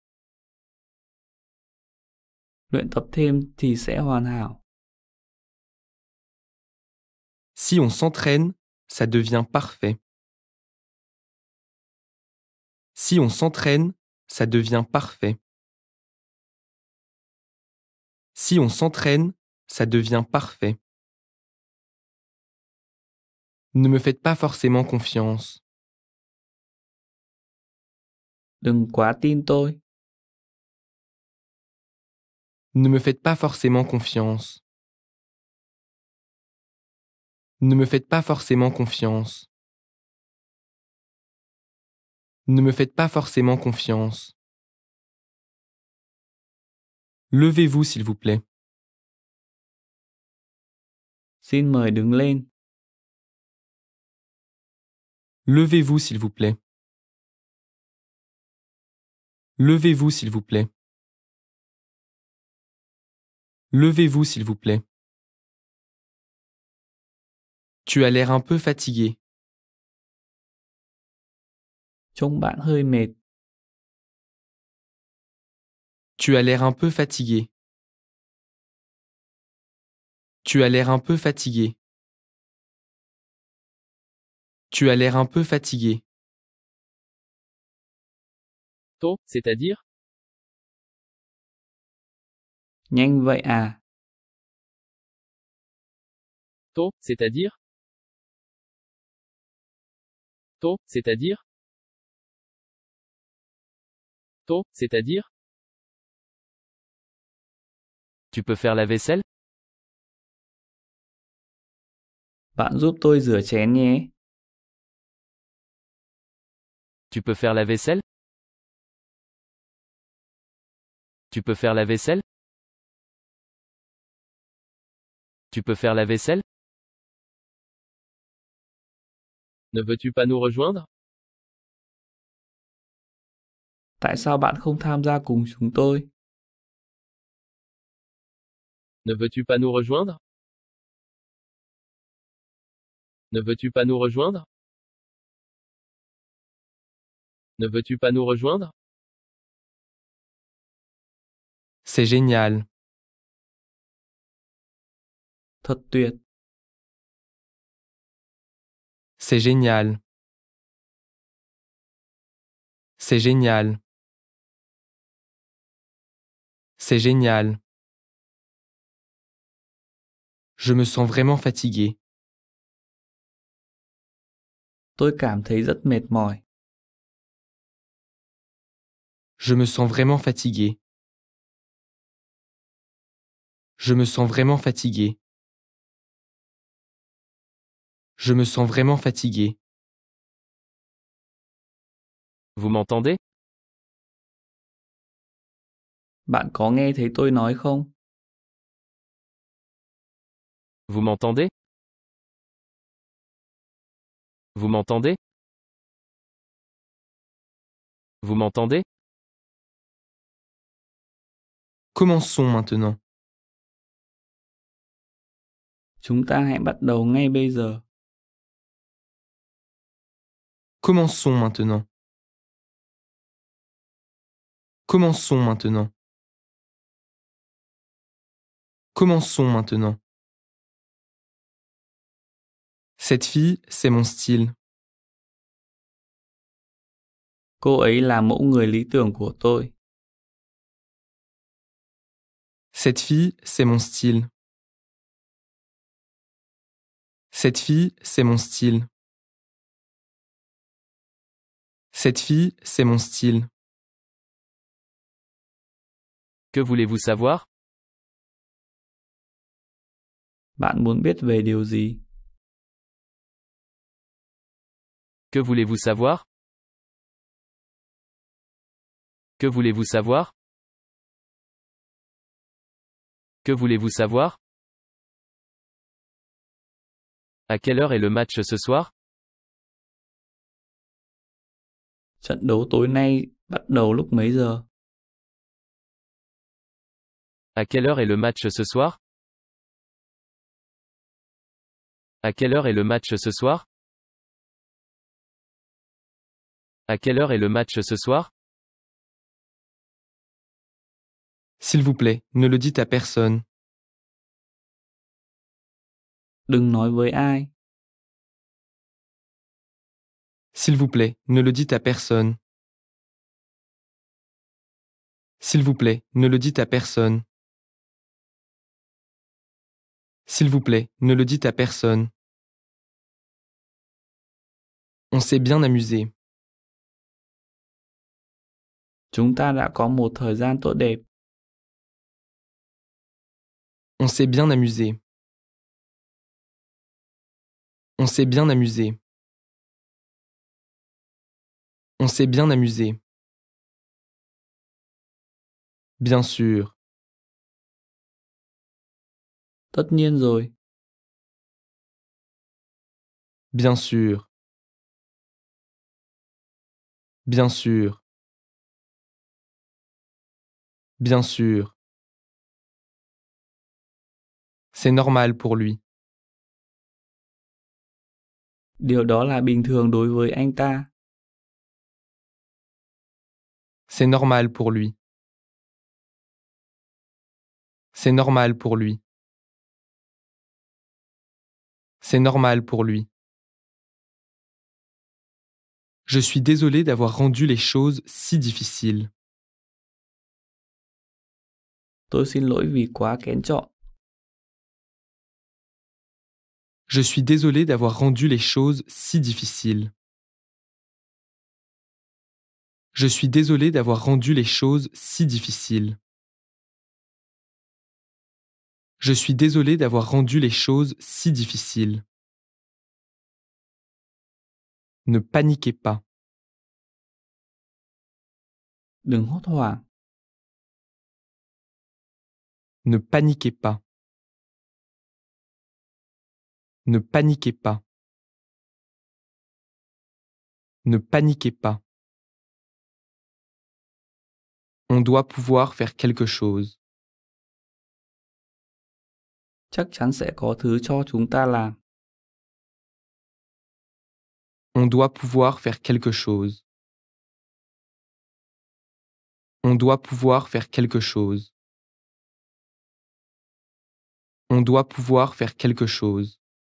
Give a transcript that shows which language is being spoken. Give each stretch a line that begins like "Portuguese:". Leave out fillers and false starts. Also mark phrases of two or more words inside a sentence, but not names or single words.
Vietnamese: Luyện tập thêm thì sẽ hoàn hảo.
French: Si on s'entraîne, ça devient parfait. Si on s'entraîne, ça devient parfait. Si on s'entraîne, ça devient parfait. Ne me faites pas forcément confiance.
Vietnamese: Đừng quá tin tôi.
French: Ne me faites pas forcément confiance. Ne me faites pas forcément confiance. Ne me faites pas forcément confiance. Levez-vous s'il vous plaît.
Vietnamese: Xin mời đứng lên.
French: Levez-vous s'il vous plaît. Levez-vous s'il vous plaît. Levez-vous s'il vous plaît. Tu as l'air un peu fatigué.
Vietnamese: Trông bạn hơi mệt.
French: Tu as l'air un peu fatigué. Tu as l'air un peu fatigué. Tu as l'air un peu fatigué. Tôt, c'est-à-dire?
Vietnamese: Nhanh vậy à?
French: Tôt, c'est-à-dire? Tôt, c'est-à-dire? Tôt, c'est-à-dire? Tu peux faire la vaisselle?
Vietnamese: Bạn giúp tôi rửa chén nhé.
French: Tu peux faire la vaisselle? Tu peux faire la vaisselle? Tu peux faire la vaisselle? Ne veux-tu pas nous rejoindre?
Vietnamese: Tại sao bạn không tham gia cùng chúng tôi?
French: Ne veux-tu pas nous rejoindre? Ne veux-tu pas nous rejoindre? Ne veux-tu pas nous rejoindre? C'est génial.
Vietnamese: Thật tuyệt.
French: C'est génial. C'est génial. C'est génial. Je me sens vraiment fatigué.
Vietnamese: Tôi cảm thấy rất mệt mỏi.
French: Je me sens vraiment fatigué. Je me sens vraiment fatigué. Je me sens vraiment fatigué. Vous m'entendez?
Vietnamese: Bạn có nghe thấy tôi nói không?
French: Vous m'entendez? Vous m'entendez? Vous m'entendez? Commençons maintenant.
Vietnamese: Chúng ta hãy bắt đầu ngay bây giờ.
French: Commençons maintenant. Commençons maintenant. Commençons maintenant. Cette fille, c'est mon style.
Vietnamese: Cô ấy là mẫu người lý tưởng của tôi.
French: Cette fille, c'est mon style. Cette fille, c'est mon style. Cette fille, c'est mon style. Que voulez-vous savoir?
Vietnamese: Bạn muốn biết về điều gì?
French: Que voulez-vous savoir? Que voulez-vous savoir? Que voulez-vous savoir? À quelle heure est le match ce soir?
Vietnamese: Trận đấu tối nay bắt đầu lúc mấy giờ?
French: À quelle heure est le match ce soir? À quelle heure est le match ce soir? À quelle heure est le match ce soir? S'il vous plaît, ne le dites à personne.
Vietnamese: Đừng nói với ai.
French: S'il vous plaît, ne le dites à personne. S'il vous plaît, ne le dites à personne. S'il vous plaît, ne le dites à personne. On s'est bien amusé.
Vietnamese: Chúng ta đã có một thời gian tốt đẹp.
French: On s'est bien amusé. On s'est bien amusé. On s'est bien amusé. Bien sûr.
Vietnamese: Tất nhiên rồi.
French: Bien sûr. Bien sûr. Bien sûr. C'est normal pour lui.
Vietnamese: Điều đó là bình thường đối với anh ta.
French: C'est normal pour lui. C'est normal pour lui. C'est normal pour lui. Je suis désolé d'avoir rendu les choses si difficiles.
Vietnamese: Tôi xin lỗi vì quá kén chọn.
French: Je suis désolé d'avoir rendu les choses si difficiles. Je suis désolé d'avoir rendu les choses si difficiles. Je suis désolé d'avoir rendu les choses si difficiles. Ne paniquez pas.
Vietnamese: Đừng hốt hoảng.
French: Ne paniquez pas. Ne paniquez pas. Ne paniquez pas. On doit pouvoir faire quelque chose.
Vietnamese: Chắc chắn sẽ có thứ cho chúng ta làm.
French: On doit pouvoir faire quelque chose. On doit pouvoir faire quelque chose. On doit pouvoir faire quelque chose.